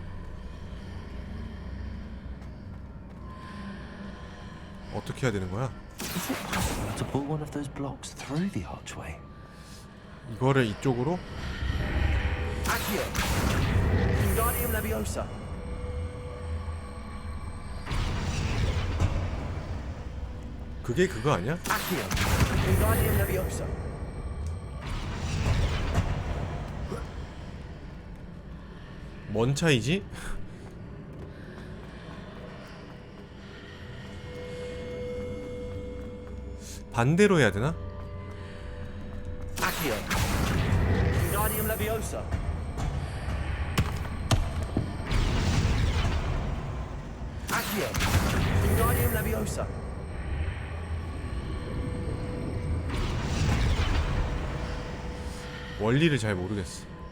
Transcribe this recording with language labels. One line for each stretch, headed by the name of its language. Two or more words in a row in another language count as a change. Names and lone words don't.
Korean: 어떻게 해야 되는 거야?
English: Is it possible to pull one of those blocks through the archway?
Korean: 이거를 이쪽으로?
English: Accio. Wingardium Leviosa.
Korean: 그게 그거 아니야?
English: Accio. Wingardium Leviosa.
Korean: 뭔 차이지? 반대로 해야 되나?
English: Accio. Wingardium Leviosa. Accio. Wingardium Leviosa.
Korean: 원리를 잘 모르겠어.